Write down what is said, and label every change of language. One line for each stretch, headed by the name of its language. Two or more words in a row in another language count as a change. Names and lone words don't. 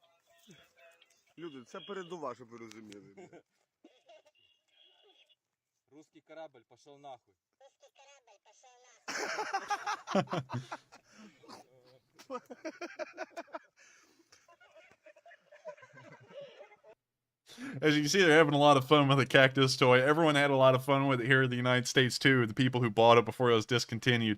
Ukrainian: Люди, це передова, щоб ви розуміли.
Russian: Русский корабль пошел нахуй.
English: As you can see, they're having a lot of fun with the cactus toy. Everyone had a lot of fun with it here in the United States, too, the people who bought it before it was discontinued.